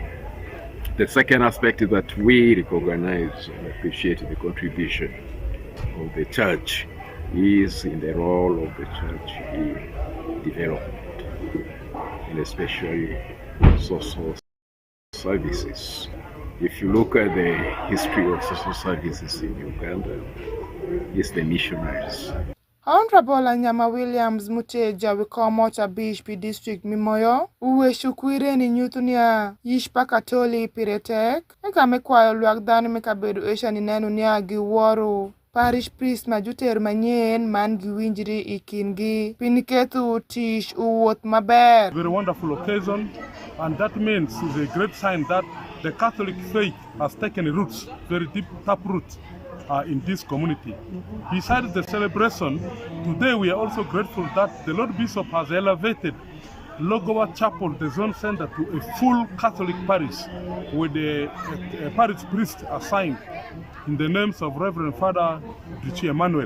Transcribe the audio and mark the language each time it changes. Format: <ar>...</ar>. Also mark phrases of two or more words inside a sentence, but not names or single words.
<en>The second aspect is that we recognize and appreciate the contribution of the church is in the role of the church in development, and especially social services. If you look at the history of social services in Uganda, it's the missionaries.</en> <alz>Honorable Anyama Williams Muteja wikomo cha Bishpi District Mimoyo, uwe shukwire ni nyutunia yishpa katoli piretek, eka mekwayo luak dhanu mekabedu esha ni nenu niya giworu.</alz> <en>Parish priest</en> <alz>majuter manyen man giwinjiri ikingi, pinikethu tish uwot maber.</alz> <en>Very wonderful occasion, and that means is a great sign that the Catholic faith has taken roots, very deep tap roots. In this community. Besides the celebration, today we are also grateful that the Lord Bishop has elevated Logowa Chapel, the zone center, to a full Catholic parish with a parish priest assigned in the names of Reverend Father Richie Emmanuel.</en>